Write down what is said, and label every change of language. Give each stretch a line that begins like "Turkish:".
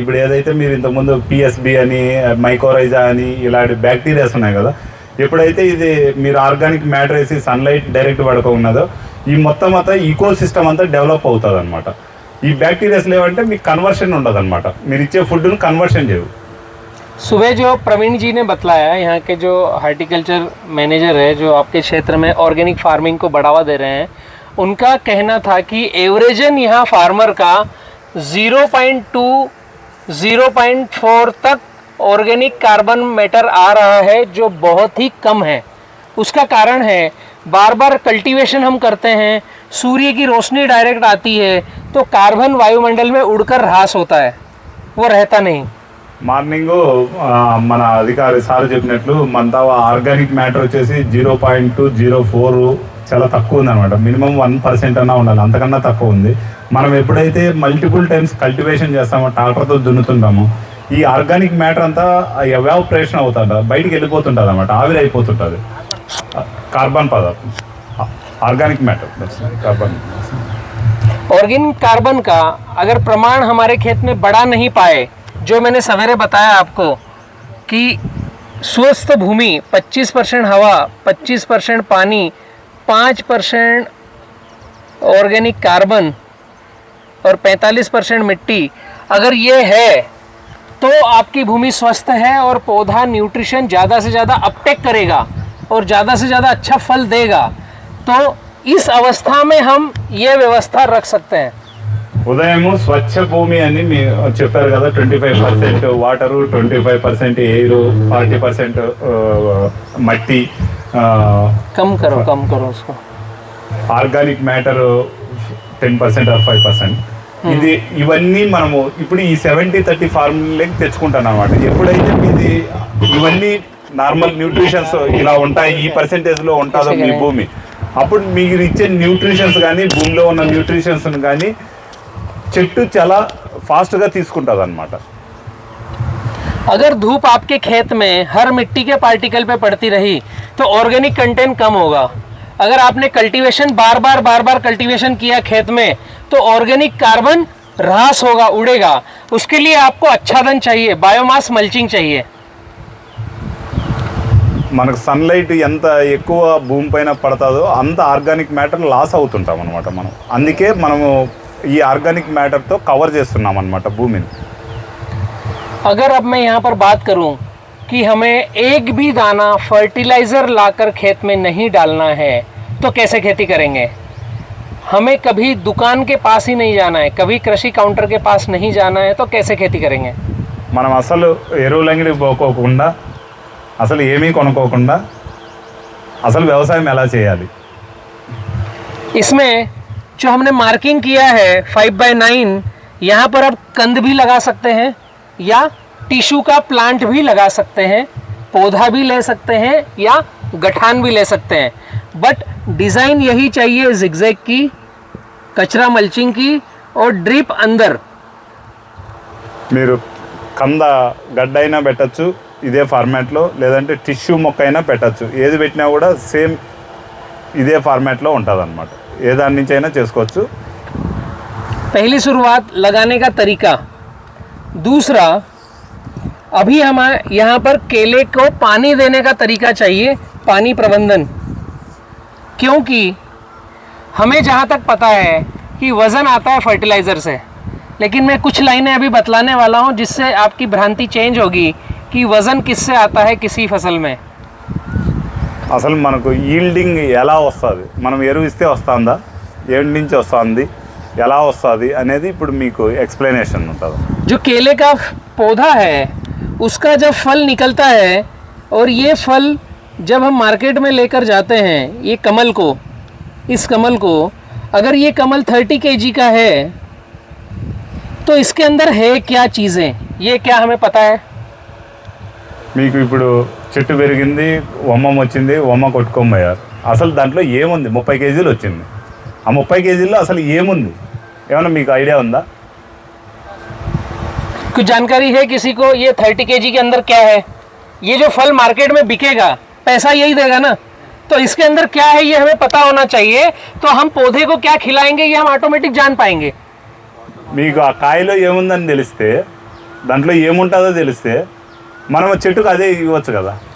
Telugu: ఇప్పుడు ఏదైతే మీరు ఇంతకుముందు పిఎస్బి అని, మైకోరైజా అని ఇలాంటి బ్యాక్టీరియాస్ ఉన్నాయి కదా, ఎప్పుడైతే ఇది మీరు ఆర్గానిక్ మ్యాటర్ వేసి సన్లైట్ డైరెక్ట్ పడకున్నదో ఈ మొత్తం అంతా ఈకో సిస్టమ్ అంతా డెవలప్ అవుతుంది అనమాట. ఈ బ్యాక్టీరియాస్ లేవంటే మీకు కన్వర్షన్ ఉండదు అనమాట, మీరు ఇచ్చే ఫుడ్ను కన్వర్షన్ చేయవు.
Hindi: सुबह जो प्रवीण जी ने बतलाया, यहाँ के जो हार्टिकल्चर मैनेजर है जो आपके क्षेत्र में ऑर्गेनिक फार्मिंग को बढ़ावा दे रहे हैं, उनका कहना था कि एवरेजन यहाँ फार्मर का 0.2-0.4 तक ऑर्गेनिक कार्बन मैटर आ रहा है, जो बहुत ही कम है. उसका कारण है बार बार कल्टीवेशन हम करते हैं, सूर्य की रोशनी डायरेक्ट आती है तो कार्बन वायुमंडल में उड़कर ह्रास होता है, वो रहता नहीं.
Telugu: మార్నింగ్ మన అధికారి సార్ చెప్పినట్లు మన ఆర్గానిక్ మ్యాటర్ వచ్చేసి 0.204 చాలా తక్కువ ఉందన్నమాట. మినిమం 1% అన్నా ఉండాలి, అంతకన్నా తక్కువ ఉంది. మనం ఎప్పుడైతే మల్టిపుల్ టైమ్స్ కల్టివేషన్ చేస్తామో, ట్రాక్టర్తో దున్నుతుంటామో, ఈ ఆర్గానిక్ మ్యాటర్ అంతా ఎవాపరేషన్ అవుతుంది, బయటికి వెళ్ళిపోతుంటుంది అన్నమాట, ఆవిరి అయిపోతుంటుంది. కార్బన్ పదార్థం
Hindi: organic matter carbon. Organic carbon का अगर प्रमाण हमारे खेत में बढ़ा नहीं पाए, जो मैंने सवेरे बताया आपको कि स्वस्थ भूमि 25% हवा, 25% पानी, 5% ऑर्गेनिक कार्बन और 45% मिट्टी, अगर ये है तो आपकी भूमि स्वस्थ है और पौधा न्यूट्रिशन ज़्यादा से ज़्यादा अपटेक करेगा और ज़्यादा से ज़्यादा अच्छा फल देगा. तो इस अवस्था में हम ये व्यवस्था रख सकते हैं.
Telugu: ఉదయం స్వచ్ఛ భూమి అని చెప్పారు కదా, 25% వాటరు, 25% ఎయిర్, 40% మట్టి,
Hindi: कम करो उसको,
Telugu: ఆర్గానిక్ మ్యాటర్ 10% ఆర్ 5%. ఇది ఇవన్నీ మనము ఇప్పుడు ఈ 70-30 ఫార్ములాకి తెచ్చుకుంటాను అనమాట. ఎప్పుడైతే ఇది ఇవన్నీ నార్మల్ న్యూట్రిషన్స్ ఇలా ఉంటాయి, ఈ పర్సెంటేజ్లో ఉంటుందో మీ భూమి, అప్పుడు మీరు ఇచ్చే న్యూట్రిషన్స్ కానీ భూమిలో ఉన్న న్యూట్రిషన్స్ కానీ చెట్టు చాలా फास्ट తీసుకుంటుంది అన్నమాట.
Hindi: अगर धूप आपके खेत में हर मिट्टी के पार्टिकल पे पड़ती रही तो ऑर्गेनिक कंटेंट कम होगा. अगर आपने कल्टीवेशन बार बार कल्टीवेशन किया खेत में तो ऑर्गेनिक कार्बन ह्रास होगा, उड़ेगा। उसके लिए आपको आच्छादन चाहिए, बायोमास मल्चिंग चाहिए।
Telugu: మనకు సన్లైట్ ఎంత ఎక్కువ భూమి పైన పడతాదో అంత ఆర్గానిక్ మ్యాటర్ లాస్ అవుతుంటాం అనమాట మనం. అందుకే మనము ఈ ఆర్గానిక్ మ్యాటర్తో కవర్ చేస్తున్నాం అనమాట భూమిని.
Hindi: अगर अब मैं यहाँ पर बात करूँ कि हमें एक भी दाना फर्टिलाइज़र लाकर खेत में नहीं डालना है तो कैसे खेती करेंगे? हमें कभी दुकान के पास ही नहीं जाना है, कभी कृषि काउंटर के पास नहीं जाना है, तो कैसे खेती करेंगे?
Telugu: మనం అసలు ఎరువులంగిడి పోకోకుండా అసలు ఏమీ కొనుక్కోకుండా అసలు వ్యవసాయం ఎలా చేయాలి?
Hindi: इसमें जो हमने मार्किंग किया है 5/9, यहाँ पर आप कंद भी लगा सकते हैं या टिश्यू का प्लांट भी लगा सकते हैं, पौधा भी ले सकते हैं या गठान भी ले सकते हैं। बट डिज़ाइन यही चाहिए जिगजैग की, कचरा मल्चिंग की और ड्रिप अंदर।
Telugu: మీరు కంద గడ్డ అయినా పెట్టచ్చు ఇదే ఫార్మాట్లో, లేదంటే టిష్యూ మొక్క అయినా పెట్టచ్చు. ఏది పెట్టినా కూడా సేమ్ ఇదే ఫార్మాట్లో ఉంటుంది అనమాట. ఏ దాని నుంచి అయినా చేసుకోవచ్చు.
Hindi: पहली शुरुआत लगाने का तरीका। दूसरा, अभी हम यहाँ पर केले को पानी देने का तरीका चाहिए, पानी प्रबंधन। क्योंकि हमें जहाँ तक पता है कि वज़न आता है फर्टिलाइज़र से, लेकिन मैं कुछ लाइनें अभी बतलाने वाला हूँ जिससे आपकी भ्रांति चेंज होगी कि वज़न किससे आता है किसी फसल में।
Telugu: అసలు మనకు ఈల్డింగ్ ఎలా వస్తుంది, మనం ఎరువు ఇస్తే వస్తుందా, ఏడు నుంచి వస్తుంది, ఎలా వస్తుంది అనేది ఇప్పుడు మీకు ఎక్స్ప్లెనేషన్ ఉంటుంది.
Hindi: जो केले का पौधा है उसका जब फल निकलता है और ये फल जब हम मार्केट में लेकर जाते हैं, ये कमल को, इस कमल को, अगर ये कमल 30 kg का है तो इसके अंदर है क्या चीज़ें, ये क्या हमें पता है?
Telugu: మీకు ఇప్పుడు చెట్టు పెరిగింది, వమ్మం వచ్చింది, వమ్మ కొట్టుకోమయ్యారు. అసలు దాంట్లో ఏముంది? 30 కేజీలు వచ్చింది. ఆ 30 కేజీల్లో అసలు ఏముంది ఏమన్నా మీకు ఐడియా ఉందా?
Hindi: कुछ जानकारी है किसी को? ये 30 kg के अंदर क्या है? ये जो फल मार्केट में बिकेगा पैसा यही देगा ना, तो इसके अंदर क्या है ये हमें पता होना चाहिए। तो हम पौधे को क्या खिलाएंगे ये हम ऑटोमेटिक जान पाएंगे।
Telugu: మీకు ఆ కాయలో ఏముందని తెలిస్తే, దాంట్లో ఏముంటుందో తెలిస్తే మనం చెట్టుకు అదే ఇవ్వచ్చు కదా.